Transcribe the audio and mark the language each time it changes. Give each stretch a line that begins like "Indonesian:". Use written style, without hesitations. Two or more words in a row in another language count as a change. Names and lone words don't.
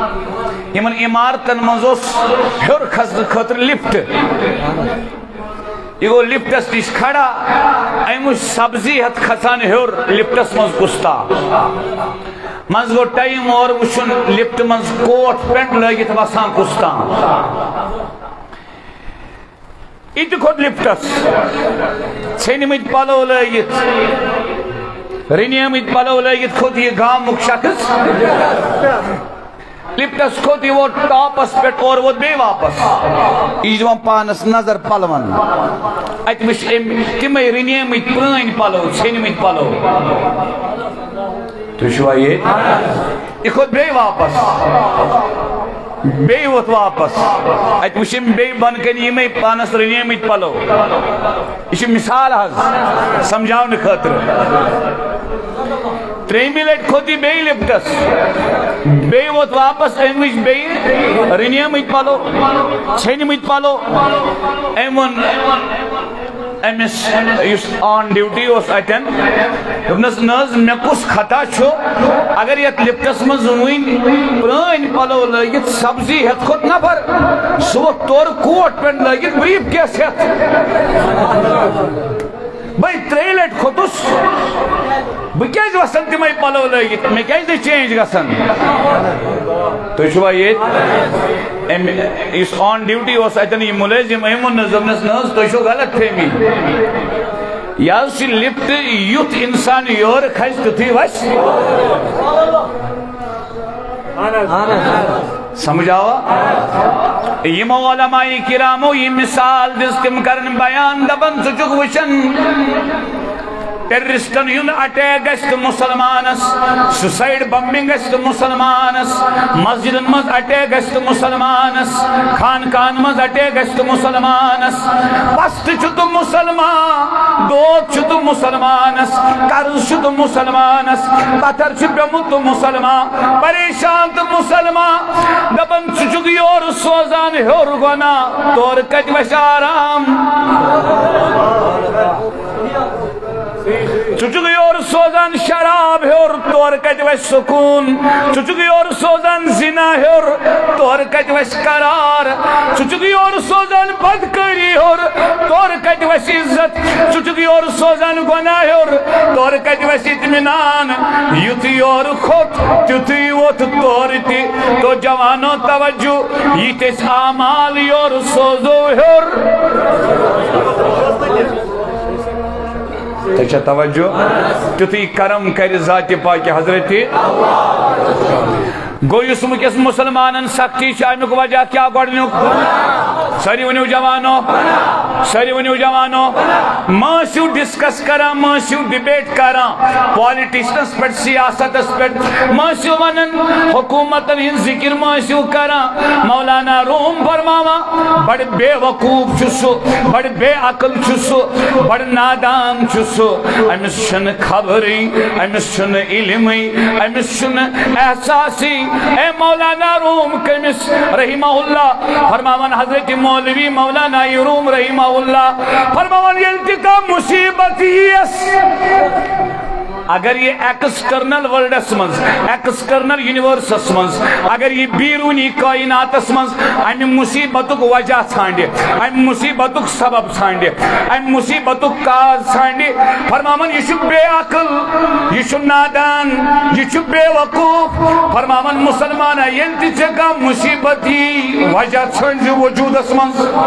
Kashmiri: یمن عمارتن منز ہیور کھسنہٕ خٲطرٕ لفٹ یہ گو لفٹس نش کھڑا امچ سبزی ہتھ کھسان ہیور لفٹس مز گستا مز گو ٹائم اور وچھن لفٹ مز
English: coat pant
Kashmiri: لگت وسان گستا ات کھوت لفٹس ژھنمت پلو لگت رنیمت پلو لگت کھوت یہ گامک شخص لفٹس کھوت یہ وہ ٹاپس پیٹ اور وہ بے واپس یہ جوان پانس نظر پلون ات وچ تمے رنیمت پرٲنۍ پلو ژھنمت پلو تو چھوا یہ کھوت بے واپس بے ووت واپس ات وچھم بے بن کن یمے پانس رنیمت پلو یہ مثال حظ سمجھاؤن خاطر تریمی لٹ کھوتی بے لفٹس بے ووت واپس ام وچ بے رنیمت پلو ژھنمت پلو امن امس یس
English: on duty
Kashmiri: اس اتن دپنس نز مے کس خطا چھو اگر یت لفٹس مز وین پرٲنۍ پلو لگت سبزی ہتھ کھوت نفر سو تور
English: coat pant
Kashmiri: لگت
English: brief case
Kashmiri: ہتھ بھائی 3 لٹ کھوتس بہ کیاز وسن تمے پلو لگت مے کیاز چینج گژھن تو چھوا یہ اس
English: on duty
Kashmiri: اس اتن یہ ملازم ایمن نظمنس نز تو چھو غلط فہمی یا سی لفٹ یوت انسان یور کھس تھی وس سمجھاوا یہ علماء کرامو یہ مثال دس تم کرن بیان دبن سچک وشن ٹیررسٹن یون اٹیک گست مسلمانس
English: suicide bombing
Kashmiri: گست مسلمانس مسجدن مز اٹیک گست مسلمانس خانقاہن مز اٹیک گست مسلمانس پست چھت مسلمان دود چھت مسلمانس قرض چھت مسلمانس پتھر چھ پیمت مسلمان پریشان تو مسلمان دبن چچک یور سوزان ہور گنا تور کج وش آرام چچک یور سوزان شراب ہور تور کج وش سکون چچک یور سوزان زنا ہور تور کج وش قرار چچک یور سوزان بدکاری ہور تور کج وش عزت چچک یور سوزان گناہ ہور تور کج وش اطمینان یوتی یور خود تیتی ووت تور تی تو جوانو توجہ یہ تیس آمال یور سوزو ہور تچھا توجہ تیتی کرم کر ذات پاک حضرت گو یس مکس مسلمانن سختی شامک وجہ کیا گوڑنیوک ساری ونیو جوانو ساری ونیو جوانو ماسیو ڈسکس کرا ماسیو ڈیبیٹ کرا پالیٹیشنس پر سیاستس پر ماسیو ونن حکومتن ہن ذکر ماسیو کرا مولانا روم فرماوا بڑ بے وقوف چھسو بڑ بے عقل چھسو بڑ نادان چھسو امس شن خبری امس شن علمی امس شن احساسی اے مولانا روم کمس رحمہ اللہ فرماون حضرت مولوی مولانا روم رحمہ اللہ فرماون یلتقا مصیبت یس اگر یہ ایکسٹرنل ورلڈس منز
English: external universes
Kashmiri: منز اگر یہ بیرونی کائناتس منز ام مصیبتک وجہ ژھانڈ ام مصیبتک سبب ژھانڈ ام مصیبتک کاز ژھانڈ فرماون یہ بے عقل یہ نادان یہ بے وقوف فرماون مسلمان یل تہ مصیبتی وجہ ژھانڈ وجودس منز